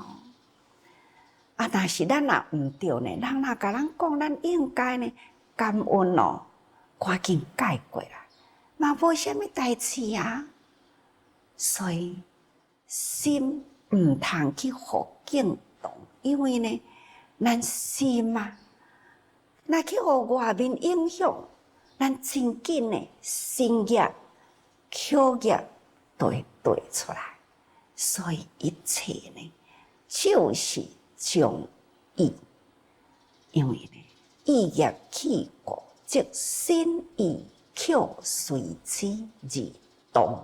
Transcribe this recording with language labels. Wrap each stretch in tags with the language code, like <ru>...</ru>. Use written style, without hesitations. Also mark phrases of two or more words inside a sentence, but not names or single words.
<nan>啊，但是咱若毋对呢，人若甲咱讲，咱应该呢感恩哦，赶紧改过来，嘛无啥物代志啊。所以心毋通去互境动，因为呢，咱心啊，若去互外面影响，咱真紧呢，心业、口业都会对出来。所以一切呢，就是将意，因为呢，意业起过，即心意口随之而动。</nan>